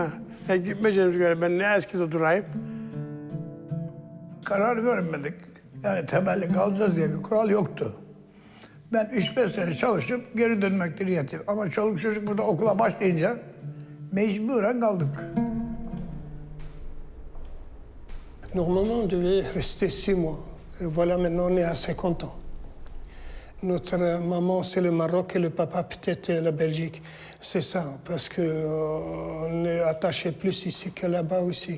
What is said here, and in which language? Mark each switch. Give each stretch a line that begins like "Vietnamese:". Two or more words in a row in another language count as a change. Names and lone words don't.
Turkish: Gitmeyeceğimiz göre ben ne eskide durayım. Karar vermedik. Yani temelli kalacağız diye bir kural yoktu. Ben 3-5 sene çalışıp geri dönmek niyetim. Ama çoluk çocuk burada okula başlayınca mecburen kaldık.
French: Normalement, on devait rester 6 mois. Et voilà, maintenant, on est à 50 ans. Notre maman, c'est le Maroc et le papa, peut-être la Belgique. C'est ça, parce qu'on est attaché plus ici que là-bas aussi.